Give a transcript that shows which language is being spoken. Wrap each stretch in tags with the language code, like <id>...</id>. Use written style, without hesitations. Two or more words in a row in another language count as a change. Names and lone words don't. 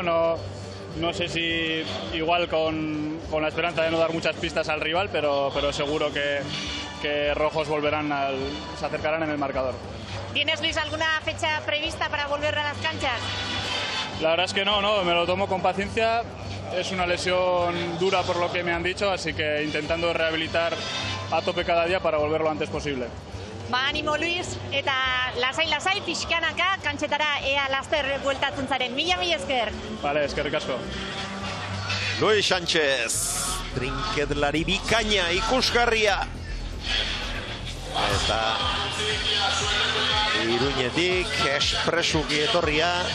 <es>No sé si igual con la esperanza de no dar muchas pistas al rival, pero seguro que rojos se acercarán en el marcador. ¿Tienes, Luis, alguna fecha prevista para volver a las canchas? La verdad es que no, me lo tomo con paciencia. Es una lesión dura por lo que me han dicho, así que intentando rehabilitar a tope cada día para volver lo antes posible.</es> <eu>Ba, animo, Luis, eta lasai, pixkanaka, kantxetara ea laster bueltatzen zaren. Mila esker. Vale, eskerrik asko. Luis Sánchez, trinketlari bikaina ikusgarria. Eta Iruñetik espresuki etorria.</eu>